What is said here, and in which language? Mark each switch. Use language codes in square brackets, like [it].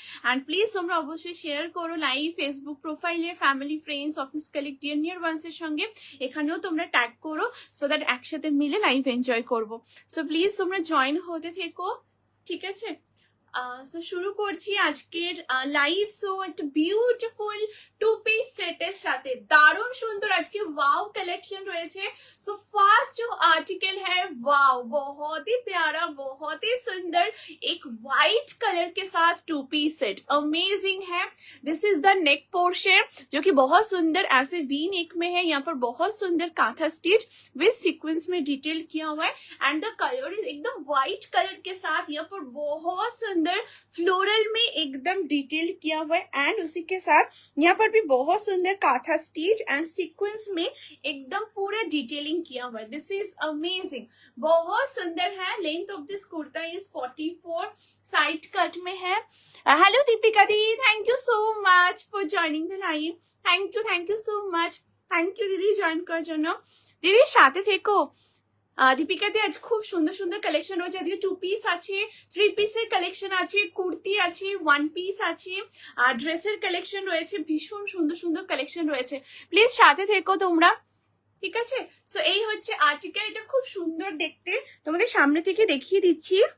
[bn] And please তোমরা অবশ্যই share করো লাইভ, ফেসবুক প্রোফাইলে, family, friends, office colleague, deer near ওয়ান্সের সঙ্গে এখানেও তোমরা ট্যাগ করো, সো দ্যাট একসাথে মিলে লাইভ এনজয় করবো। সো প্লিজ তোমরা জয়েন হতে থেকো, ঠিক আছে? সো শুরু করছি আজকের লাইভ। সো একটা বিউটিফুল টু পিস সেটের সাথে দারুণ সুন্দর আজকে वाव कलेक्शन রয়েছে। [hi] सो फर्स्ट जो आर्टिकल है वाव, बहुत ही प्यारा, बहुत ही सुंदर, एक वाइट कलर के साथ टू पीस सेट अमेजिंग है। This is the neck portion जो कि बहुत सुंदर ऐसे वी नेक में है, यहाँ पर बहुत सुंदर काथा स्टिच विद सीक्वेंस में डिटेल किया हुआ है एंड द कलर इज एकदम व्हाइट कलर के साथ यहाँ पर बहुत सुंदर फ्लोरल में एकदम डिटेल किया हुआ है एंड उसी के साथ यहाँ पर भी बहुत सुंदर काथा स्टिच एंड सीक्वेंस में एकदम पूरा डिटेलिंग किया हुआ है। दिस इज अमेजिंग, बहुत सुंदर है। Length of this kurta is 44, side cut में है। Hello Deepika the, thank you so much for joining the live, thank you so much, thank you दीदी [bn] জয়েন করার জন্য। দিদি সাথে থেকো। দীপিকাতে আজ খুব সুন্দর সুন্দর কালেকশন রয়েছে, আজকে টু পিস আছে, থ্রি পিসের কালেকশন আছে, কুর্তি আছে, ওয়ান পিস আছে, আর ড্রেসের কালেকশন রয়েছে, ভীষণ সুন্দর সুন্দর কালেকশন রয়েছে। প্লিজ সাথে থেকো তোমরা, ঠিক আছে? সো এই হচ্ছে আর্টিকেল, এটা খুব সুন্দর দেখতে, তোমাদের সামনে থেকে দেখিয়ে দিচ্ছি।